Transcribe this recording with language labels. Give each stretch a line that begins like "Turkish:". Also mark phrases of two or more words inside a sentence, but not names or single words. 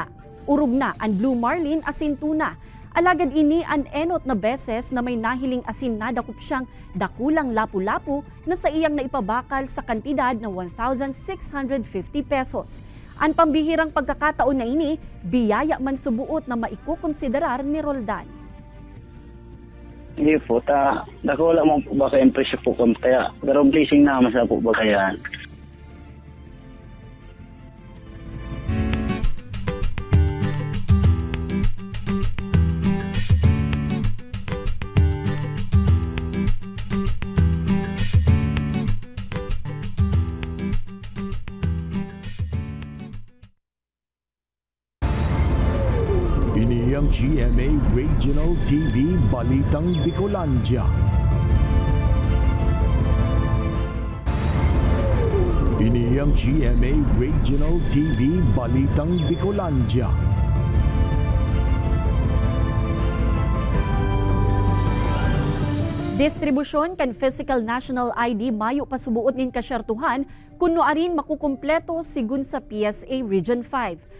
Bikol: Urog na ang Blue Marlin asin tuna. Alagad ini ang enot na beses na may nahiling asin nadakop siyang dakulang lapu-lapu na sa iyang naipabakal sa kantidad na 1,650 pesos. Ang pambihirang pagkakataon na ini, biyaya man subuot na maikukonsiderar ni Roldan.
Filipino: Hindi po, wala mo po ba kayong presyo po kaya, pero blessing naman sa po ba kaya.
Bikol: Ini ang GMA Regional TV Balitang Bicolandia. Ini ang GMA Regional TV Balitang Bicolandia. Distribusyon kan Physical National ID mayo pasubuot nin kasyertuhan kuno arin makukumpleto sigun sa PSA Region 5.